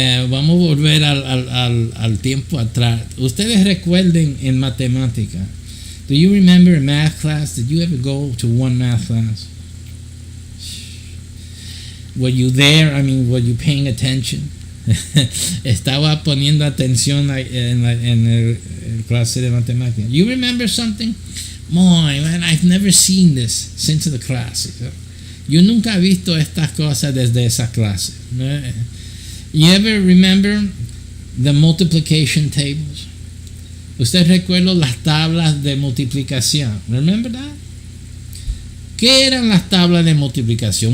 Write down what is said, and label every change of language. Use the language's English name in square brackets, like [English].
[Spanish] Vamos a volver al tiempo atrás. Ustedes recuerden en matemática. [English] Do you remember a math class? Did you ever go to one math class? Were you there? I mean, were you paying attention? [Spanish] Estaba poniendo atención en el clase de matemática. [English] You remember something? Boy, man, I've never seen this since the class. [Spanish] Yo nunca he visto estas cosas desde esa clase. [English] You ever remember the multiplication tables? [Spanish] ¿Usted recuerda las tablas de multiplicación? [English] Remember that? [Spanish] ¿Qué eran las tablas de multiplicación?